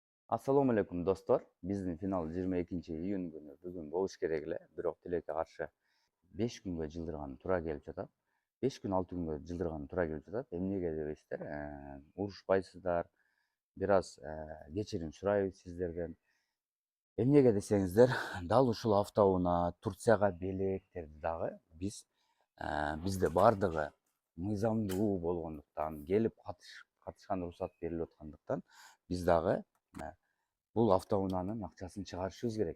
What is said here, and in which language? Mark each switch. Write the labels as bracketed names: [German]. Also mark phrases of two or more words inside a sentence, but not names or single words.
[Uzbek] Assalomu alaykum do'stlar. Bizning final 22-iyun kuni bugun bo'lish kerak [Kyrgyz] эле, бирок тилекке каршы 5 kunga жылдырган туура келип жатат. 5 kun 6 kunga жылдырган туура келип жатат. Эмнеге дебейсиздер? Урушпайсыздар. Бир аз кечирим сурайбыз сиздерден. Эмнеге десеңиздер, дал ушул автоунаа Турцияга белектерди дагы бизде бардыгы мыйзамдуу болгондуктан, келип катышкан уруксат берилип аткандыктан биз дагы бул автоунаанын акчасын чыгарышыбыз керек.